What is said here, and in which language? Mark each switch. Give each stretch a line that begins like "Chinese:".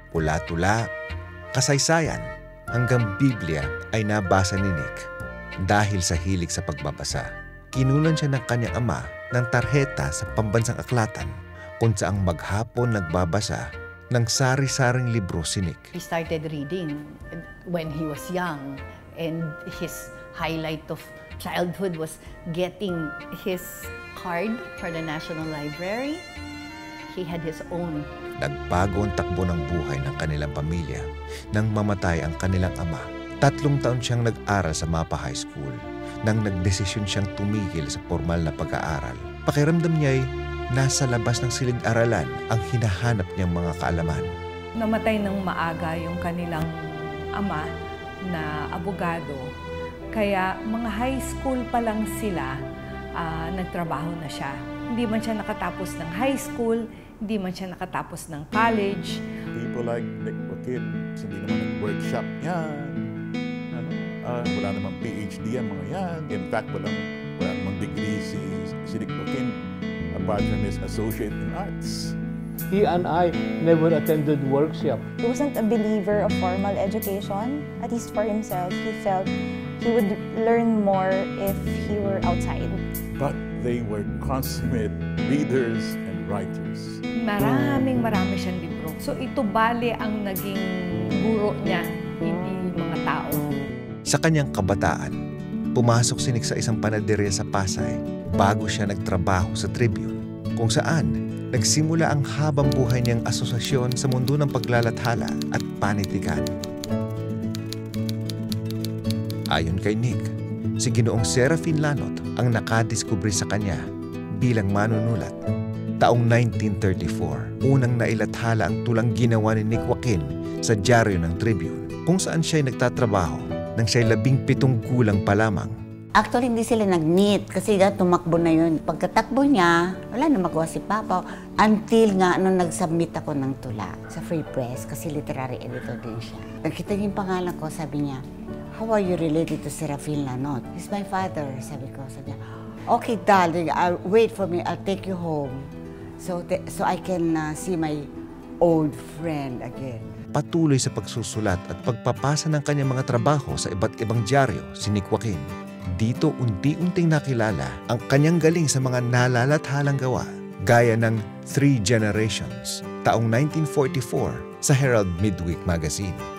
Filipino: Pula-tula, kasaysayan, hanggang Biblia ay nabasa ni Nick. Dahil sa hilig sa pagbabasa, kinunan siya ng kanyang ama ng tarheta sa pambansang aklatan kung saang maghapon nagbabasa ng sari-saring libro si Nick.
English: He started reading when he was young, and his highlight of childhood was getting his card for the National Library. He had his own.
Filipino: Nagbago ang takbo ng buhay ng kanilang pamilya nang mamatay ang kanilang ama. 3 taon siyang nag-aral sa Mapa High School nang nagdesisyon siyang tumigil sa formal na pag-aaral. Pakiramdam niya ay nasa labas ng silid-aralan ang hinahanap niyang mga kaalaman. Namatay ng maaga yung kanilang ama na abogado. Kaya mga high school pa lang sila, nagtrabaho na siya. Hindi man siya nakatapos ng high school, hindi man siya nakatapos ng college.
English: People like
Filipino: Nick Joaquin, hindi naman nag-workshop yan. Wala namang PhD ang mga yan.
English: In fact,
Filipino: wala namang
English: degree si Nick Joaquin apart from his associate in arts. He and I never attended workshop. He wasn't a believer of formal education. At least for himself, he felt he would learn more if he were outside. But they were consummate readers and writers.
Filipino: Marami siyang libro. So ito bale ang naging guro niya, hindi mga tao. Sa kanyang kabataan, pumasok si Nick sa isang panaderya sa Pasay bago siya nagtrabaho sa Tribune, kung saan nagsimula ang habang buhay niyang asosasyon sa mundo ng paglalathala at panitikan. Ayon kay Nick, si Ginoong Serafin Lanot ang nakadiskubre sa kanya bilang manunulat. Taong 1934, unang nailathala ang tulang ginawa ni Nick Joaquin sa dyaryo ng Tribune, kung saan siya'y nagtatrabaho nang siya'y 17 gulang pa lamang. Actually, hindi sila nag-meet kasi tumakbo na yun. Pagkatakbo niya, wala na magawa si Papa. Until nga, nung nag-submit ako ng tula sa Free Press, kasi literary editor din siya. Nakita niya yung pangalan ko, sabi niya,
English: "How are you related to Serafin Lanot?" "He's my father,"
Filipino: sabi ko. Sabi niya,
English: "Okay, darling, wait for me, I'll take you home." So I can see my old friend again.
Filipino: Patuloy sa pagsusulat at pagpapasa ng kanyang mga trabaho sa iba't ibang dyaryo si Nick Joaquin. Dito unti-unting nakilala ang kanyang galing sa mga nalalathalang gawa, gaya ng Three Generations, taong 1944 sa Herald Midweek Magazine.